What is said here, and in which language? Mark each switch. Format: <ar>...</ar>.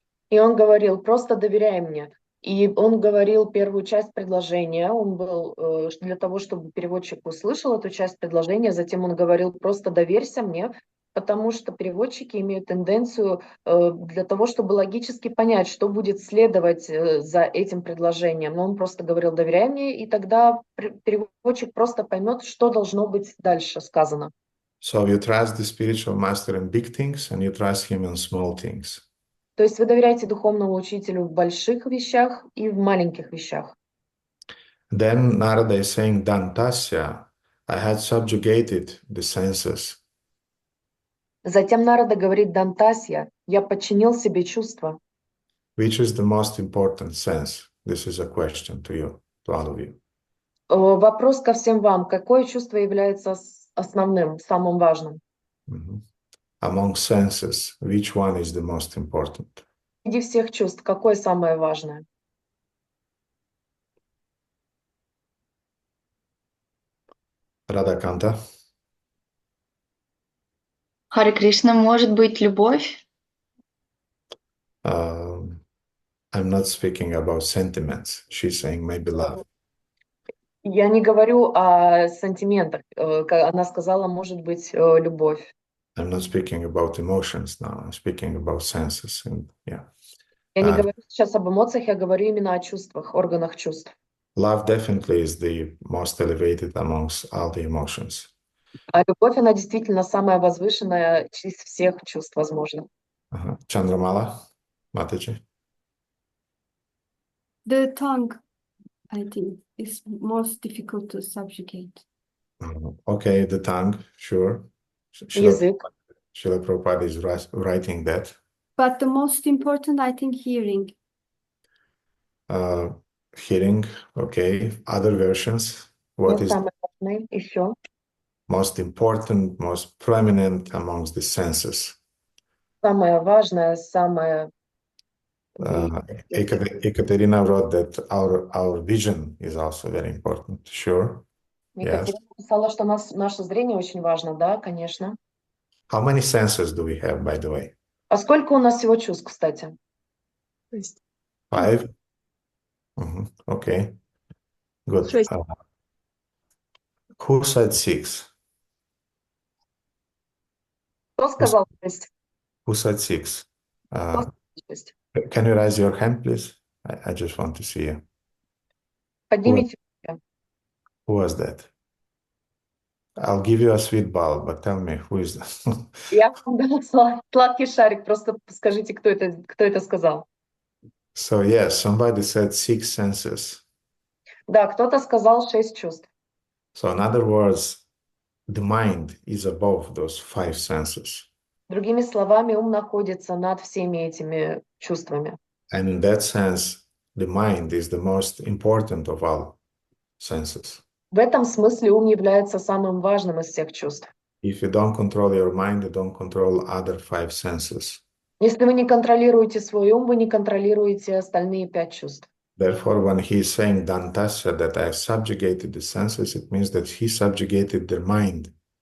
<ru>И он говорил, просто доверяй мне. И он говорил первую часть предложения, он был для того, чтобы переводчик услышал эту часть предложения, затем он говорил, просто доверься мне, потому что переводчики имеют тенденцию для того, чтобы логически понять, что будет следовать за этим предложением. Но он просто говорил, доверяй мне, и тогда переводчик просто поймет, что должно быть дальше сказано.</ru> <en>So you trust the spiritual master in big things, and you trust him in small things.</en> <ru>То есть вы доверяете духовному учителю в больших вещах и в маленьких вещах.</ru> <en>Then Narada is saying, Dantasya, I had subjugated the senses.</en> <ru>Затем Нарада говорит Дантасья, я подчинил себе чувства.</ru> <en>Which is the most important sense? This is a question to you, to all of you.</en> <ru>Вопрос ко всем вам. Какое чувство является основным, самым важным?</ru> <en>Among senses, which one is the most important?</en> <ru>Среди всех чувств, какое самое важное? Радаканта? Харе Кришна, может быть, любовь?</ru> <en>I'm not speaking about sentiments. She's saying maybe love.</en> <ru>Я не говорю о сантиментах. Она сказала, может быть, любовь.</ru> <en>I'm not speaking about emotions now. I'm speaking about senses. And yeah.</en> <ru>Я не говорю сейчас об эмоциях, я говорю именно о чувствах, органах чувств.</ru> <en>Love definitely is the most elevated amongst all the emotions.</en> <ru>А любовь, она действительно самая возвышенная из всех чувств возможных.</ru> <en>Chandramala, Mataji? The tongue, I think, is most difficult to subjugate. Okay, the tongue, sure.</en> <ru>Язык.</ru> <en>Srila Prabhupada is writing that. But the most important, I think, hearing. Hearing, okay. Other versions. What is</en> <ru>самое важное еще?</ru> <en>most important, most prominent amongst the senses?</en> <ru>Самое важное, самое...</ru> <en>Ekaterina wrote that our vision is also very important. Sure.</en> <ru>Екатерина написала, что наше зрение очень важно, да, конечно.</ru> <en>How many senses do we have, by the way?</en> <ru>А сколько у нас всего чувств, кстати?</ru> <en>5? Okay. Good. 6. Who said 6?</en> <ru>Кто сказал 6?</ru> <en>Who said 6? Can you raise your hand, please? I just want to see you.</en> <ru>Поднимите.</ru> <en>Who was that? I'll give you a sweet ball, but tell me, who is that?</en> <ru>Я вам дала сладкий шарик, просто скажите, кто это сказал.</ru> <en>So, yes, somebody said 6 senses.</en> <ru>Да, кто-то сказал 6 чувств.</ru> <en>So, in other words, the mind is above those 5 senses.</en> <ru>Другими словами, ум находится над всеми этими чувствами.</ru> <en>And in that sense, the mind is the most important of all senses.</en> <ru>В этом смысле ум является самым важным из всех чувств.</ru> <en>If you don't control your mind, you don't control other 5 senses.</en> <ru>Если вы не контролируете свой ум, вы не контролируете остальные 5 чувств.</ru> <en>Therefore, when he is saying Dantasya, that I have subjugated the senses, it means that he subjugated their mind.</en>